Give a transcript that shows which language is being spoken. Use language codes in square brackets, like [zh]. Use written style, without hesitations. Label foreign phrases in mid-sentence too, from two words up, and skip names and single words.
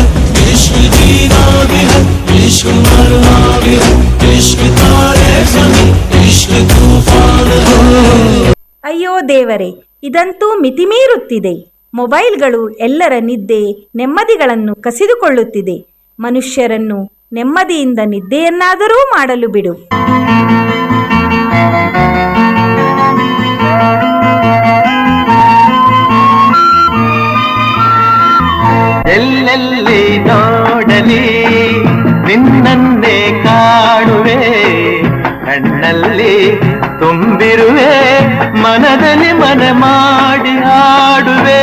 [hi] इश्क जीना भी है, इश्क मरना भी है, इश्क तारे ज़मीं, इश्क तूफान है। [kn] ಅಯ್ಯೋ ದೇವರೇ, ಇದಂತೂ ಮಿತಿಮೀರುತ್ತಿದೆ. ಮೊಬೈಲ್ಗಳು ಎಲ್ಲರ ನಿದ್ದೆ ನೆಮ್ಮದಿಗಳನ್ನು ಕಸಿದುಕೊಳ್ಳುತ್ತಿದೆ. ಮನುಷ್ಯರನ್ನು ನೆಮ್ಮದಿಯಿಂದ ನಿದ್ದೆಯನ್ನಾದರೂ ಮಾಡಲು ಬಿಡು. ಎಲ್ಲೆಲ್ಲಿ ನೋಡಲಿ ನಿನ್ನನ್ನೇ ಕಾಣುವೆ, ಕಣ್ಣಲ್ಲಿ ತುಂಬಿರುವೆ, ಮನದಲ್ಲಿ ಮನ ಮಾಡಿ ಆಡುವೆ.